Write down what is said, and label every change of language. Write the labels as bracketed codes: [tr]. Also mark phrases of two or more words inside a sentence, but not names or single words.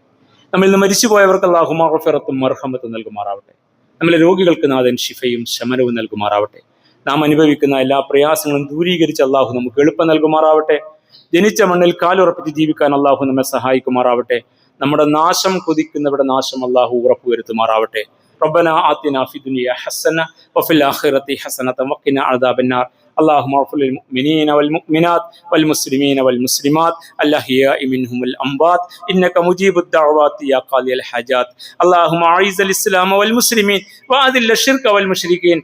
[ml] നമ്മിൽ നിന്ന് മരിച്ചുപോയവർക്ക് അള്ളാഹു മഗ്ഫിറത്തും മർഹമത്തും നൽകുമാറാവട്ടെ. നമ്മളെ രോഗികൾക്ക് നാഥൻ ശിഫയും ശമനവും നൽകുമാറാവട്ടെ. നാം അനുഭവിക്കുന്ന എല്ലാ പ്രയാസങ്ങളും ദൂരീകരിച്ച് അള്ളാഹു നമുക്ക് എളുപ്പം നൽകുമാറാവട്ടെ. ജനിച്ച മണ്ണിൽ കാലുറപ്പിച്ച് ജീവിക്കാൻ അള്ളാഹു നമ്മെ സഹായിക്കുമാറാവട്ടെ. നമ്മുടെ നാശം കൊതിക്കുന്നവരുടെ നാശം അള്ളാഹു ഉറപ്പുവരുത്തുമാറാവട്ടെ. [ar] ربنا آتنا في الدنيا حسنة وفي الآخرة حسنة وقنا عذاب النار. اللهم اغفر للمؤمنين والمؤمنات والمسلمين والمسلمات الأحياء منهم والأموات إنك مجيب الدعوات يا قاضي الحاجات. اللهم أعز الإسلام والمسلمين وأذل الشرك والمشركين.